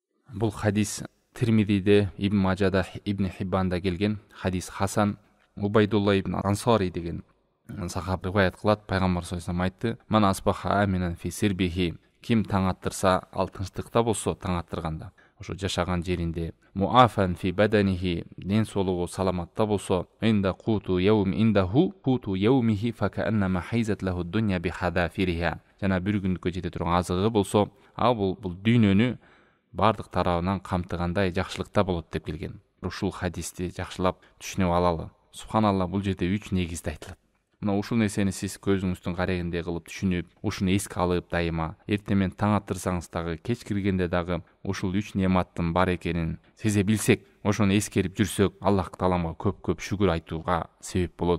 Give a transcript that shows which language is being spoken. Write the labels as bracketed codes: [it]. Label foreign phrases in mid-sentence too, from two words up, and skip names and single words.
[ky] Бұл хадис Тирмидиде, Ибн Мажада, Ибн Хиббанда келген хадис. Хасан Убайдулла ибн Ансари деген сахаба риwayat кылат. Пайгамбар [ar] صلى الله عليه [ky] айтты: [ar] "من أصبح آمنا في سربه", [ky] ким таң аттырса, ал тынчтыкта болсо, таң аттырганда, ошо жашаган жеринде, [ar] معافى في بدنه, [ky] ден соолугу саламатта болсо, [ar] عنده قوت يومه فكأنما حيزت له الدنيا بحذافيرها, [ky] жана бир күндүккө жете турган азыгы болсо, ал бул дүйнөнү бардык тарабынан камтыгандай жакшылыкта болот деп келген. Ушул хадисти жакшылап түшүнүп алалы. Субханалла, бул жерде 3 негизде айтылат. Мына ушул нерсени сиз көзүңүздүн карегиндей кылып түшүнүп, ушуну эске алып дайыма, эртемен таң аттырсаңыз дагы, кеч киргенде дагы ушул 3 нематтын бар экенин сезе билсек, ошону эскерип жүрсөк, Аллах Тааламга көп-көп шүгүр айтууга себеп болот.